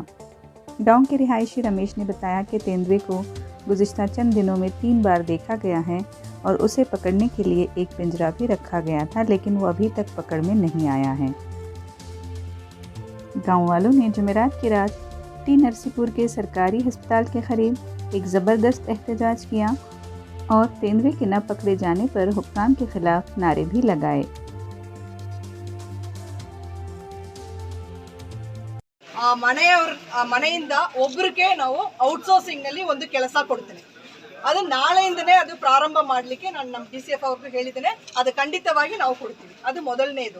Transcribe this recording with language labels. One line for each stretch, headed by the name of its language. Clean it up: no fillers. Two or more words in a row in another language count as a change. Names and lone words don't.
Urdu: گاؤں کے رہائشی رمیش نے بتایا کہ تیندوے کو گزشتہ چند دنوں میں 3 بار دیکھا گیا ہے اور اسے پکڑنے کے لیے ایک پنجرا بھی رکھا گیا تھا، لیکن وہ ابھی تک پکڑ میں نہیں آیا ہے. گاؤں والوں نے جمعرات کی رات ٹی نرسی پور کے سرکاری اسپتال کے قریب ایک زبردست احتجاج کیا اور تیندوے کے نہ پکڑے جانے پر حکام کے خلاف نعرے بھی لگائے.
Kannada: ಮನೆಯಿಂದ ಒಬ್ಬರಿಗೆ ನಾವು ಔಟ್ಸೋರ್ಸಿಂಗ್ ನಲ್ಲಿ ಒಂದು ಕೆಲಸ ಕೊಡ್ತೀನಿ. ಅದು ನಾಳೆಯಿಂದನೇ ಅದು ಪ್ರಾರಂಭ ಮಾಡಲಿಕ್ಕೆ ನಾನು ನಮ್ಮ DCF ಅವ್ರಿಗೆ ಹೇಳಿದ್ದೇನೆ. ಅದು ಖಂಡಿತವಾಗಿ ನಾವು ಕೊಡ್ತೀವಿ. ಅದು ಮೊದಲನೇದು.